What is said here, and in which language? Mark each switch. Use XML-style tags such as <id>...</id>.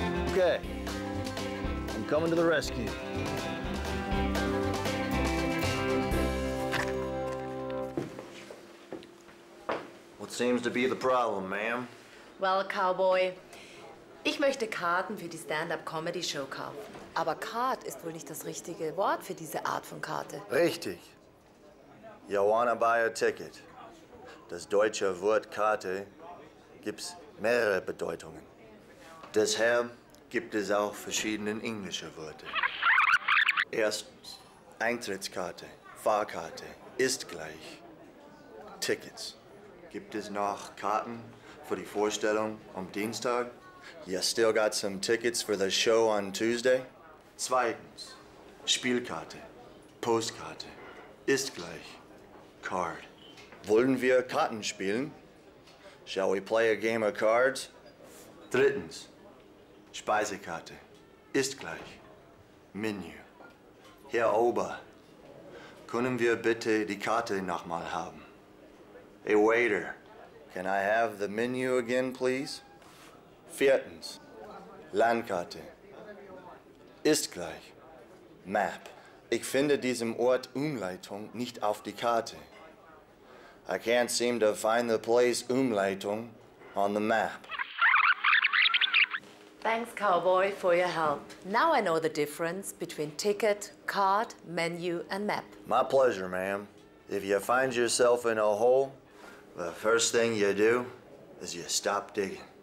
<en>Okay, I'm coming to the rescue. What seems to be the problem, ma'am?</en> <de>Well, Cowboy, ich möchte Karten für die Stand-up-Comedy-Show kaufen. Aber Card ist wohl nicht das richtige Wort für diese Art von Karte. Richtig.</de> <en>You wanna buy a ticket.</en> <de>Das deutsche Wort Karte gibt's mehrere Bedeutungen. Deshalb gibt es auch verschiedene englische Wörter. Erstens, Eintrittskarte, Fahrkarte ist gleich Tickets. Gibt es noch Karten</de> <en>for</en> <de>die Vorstellung am Dienstag?</de> <en>You still got some tickets for the show on Tuesday?</en> <de>Zweitens, Spielkarte, Postkarte, ist gleich, card. Wollen wir Karten spielen?</de> <en>Shall we play a game of cards?</en> <de>Drittens, Speisekarte, ist gleich, Menü. Herr Ober, können wir bitte die Karte nochmal haben?</de> <en>Hey waiter, can I have the menu again, please?</en> <de>Viertens, Landkarte, ist gleich, Map. Ich finde diesem Ort Umleitung nicht auf die Karte.</de> <en>I can't seem to find the place Umleitung on the map. Thanks, Cowboy, for your help. Now I know the difference between ticket, card, menu, and map. My pleasure, ma'am. If you find yourself in a hole, the first thing you do is you stop digging.</en>